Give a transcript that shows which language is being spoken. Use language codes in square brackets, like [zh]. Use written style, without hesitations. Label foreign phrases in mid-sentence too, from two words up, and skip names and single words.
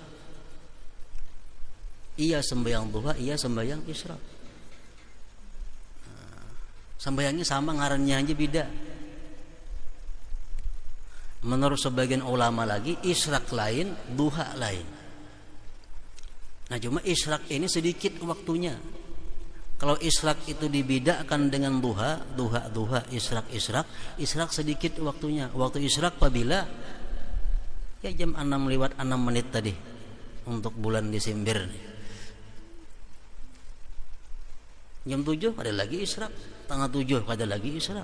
[id] Iya sembahyang duha, iya sembahyang isyraq. Sembahyangnya sama, ngarannya aja beda. Menurut sebagian ulama lagi, isyraq lain, duha lain. Nah, cuma isyraq ini sedikit waktunya. Kalau isyraq itu dibedakan dengan duha, duha, isyraq, isyraq sedikit waktunya. Waktu isyraq apabila ya jam 6 lewat 6 menit tadi untuk bulan Desember. Jam 7 ada lagi isyraq, tengah 7 ada lagi isyraq.